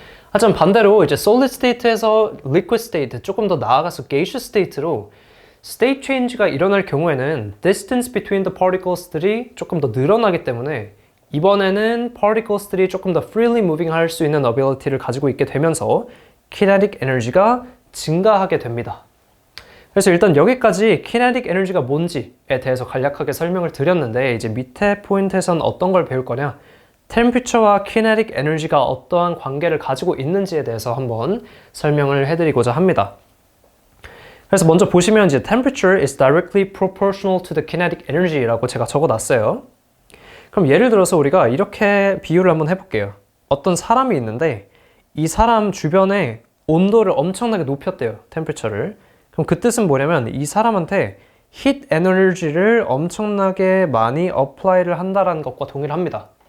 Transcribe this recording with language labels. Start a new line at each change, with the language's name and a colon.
Korean: 하지만 반대로 이제 solid state에서 liquid state, 조금 더 나아가서 gaseous state로 state change가 일어날 경우에는
English: distance between the particles
Korean: 들이 조금 더 늘어나기 때문에 이번에는 particles들이 조금 더 freely moving 할 수 있는 ability를 가지고 있게 되면서 kinetic energy가 증가하게 됩니다. 그래서 일단 여기까지 kinetic energy가 뭔지에 대해서 간략하게 설명을 드렸는데, 이제 밑에 포인트에서는 어떤 걸 배울 거냐, temperature와 kinetic energy가 어떠한 관계를 가지고 있는지에 대해서 한번 설명을 해드리고자 합니다. 그래서 먼저 보시면 이제
English: temperature is directly proportional to the kinetic energy라고
Korean: 제가 적어놨어요. 그럼 예를 들어서 우리가 이렇게 비유를 한번 해볼게요. 어떤 사람이 있는데 이 사람 주변에 온도를 엄청나게 높였대요. 템퍼처를. 그럼 그 뜻은 뭐냐면 이 사람한테 heat energy를 엄청나게 많이 apply를 한다는 것과 동일합니다.